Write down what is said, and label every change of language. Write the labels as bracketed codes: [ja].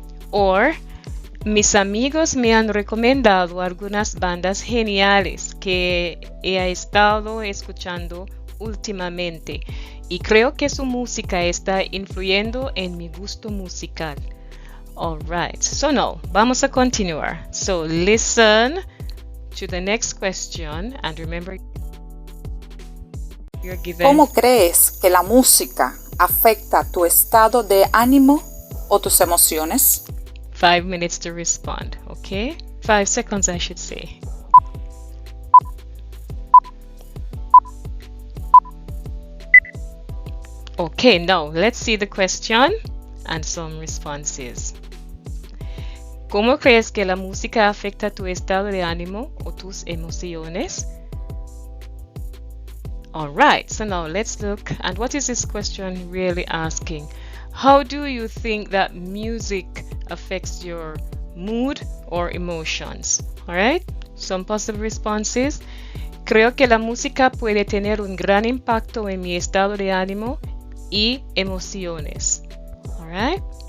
[es] Or, mis amigos me han recomendado algunas bandas geniales que he estado escuchando últimamente y creo que su música está influyendo en mi gusto musical. [en] All right, so now, [es] vamos a continuar. [en] So listen to the next question and remember you're given... [es] ¿Cómo crees que la música afecta tu estado de ánimo o tus emociones? [en] 5 minutes to respond, okay? 5 seconds, I should say. Okay, now let's see the question and some responses. [es] ¿Cómo crees que la música afecta tu estado de ánimo o tus emociones? [en] All right, so now let's look. And what is this question really asking? How do you think that music affects your mood or emotions? All right, some possible responses. [es] Creo que la música puede tener un gran impacto en mi estado de ánimo y emociones. [en] All right.